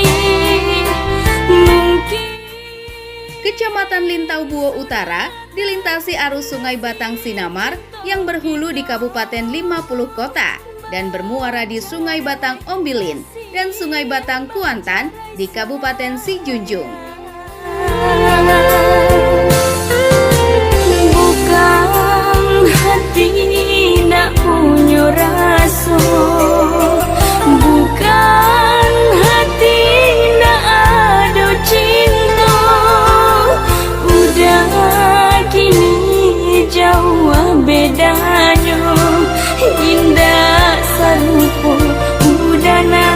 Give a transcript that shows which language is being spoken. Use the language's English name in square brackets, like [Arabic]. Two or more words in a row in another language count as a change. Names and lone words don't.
[Indonesian] Kecamatan Lintau Buo Utara dilintasi arus Sungai Batang Sinamar yang berhulu di Kabupaten 50 Kota dan bermuara di Sungai Batang Ombilin dan Sungai Batang Kuantan di Kabupaten Sijunjung. [Malay] Bukan hati nak punya rasa, bukan hati nak ada cinta, udah kini jauh bedanya, indah serupa udah